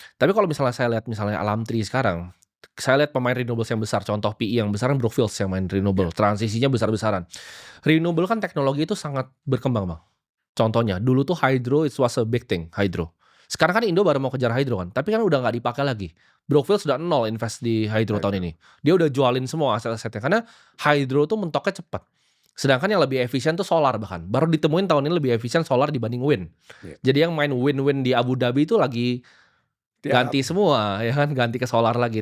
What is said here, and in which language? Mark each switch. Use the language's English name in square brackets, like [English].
[Indonesian] Tapi kalau misalnya saya lihat misalnya Alamtri sekarang, saya lihat pemain renewables yang besar, contoh PE yang besar kan Brookfield yang main renewable, transisinya besar-besaran. Renewable kan teknologi itu sangat berkembang Bang. Contohnya, dulu tuh [English] hydro it was a big thing, hydro. [Indonesian] Sekarang kan Indo baru mau kejar hydro kan, tapi kan udah nggak dipakai lagi. Brookfield sudah 0 invest di hydro tahun ini. Dia udah jualin semua aset-asetnya karena hydro tuh mentoknya cepat. Sedangkan yang lebih efisien tuh solar bahkan. Baru ditemuin tahun ini lebih efisien solar dibanding wind. Jadi yang main wind di Abu Dhabi itu lagi ganti semua, ya kan, ganti ke solar lagi.